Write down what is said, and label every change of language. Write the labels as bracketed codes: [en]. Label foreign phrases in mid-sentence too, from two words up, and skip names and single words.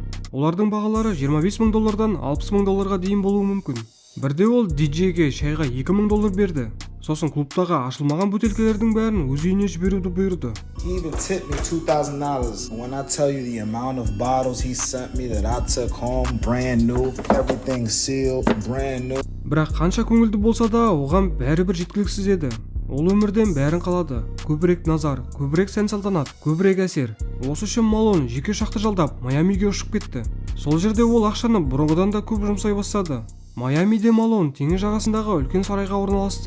[kk] Олардың бағалары $25 мың $60 мың дейін болуы мүмкін. Бірде ол диджейге шайға $2 мың берді. Сосын клубтағы ашылмаған бөтелкелердің бәрін өз үйіне жіберуді бұйырды. [en] He even tipped me $2,000. When I tell you the amount of bottles he sent me that I took home brand new, everything sealed, brand new. [kk] Бірақ қанша көңілді болса да, оған бәрібір жеткіліксіз еді. Ол өмірден бәрін қалады. Көбірек назар, көбірек сән-салтанат, көбірек әсер. Осы үшін Малон жеке ұшақты жалдап Майамиге ұшып кетті. Сол жерде ол ақшаны бұрынғыдан да көп жұмсай бастады. Майамиде Малон теңіз жағасындағы үлкен сарайға орналасты.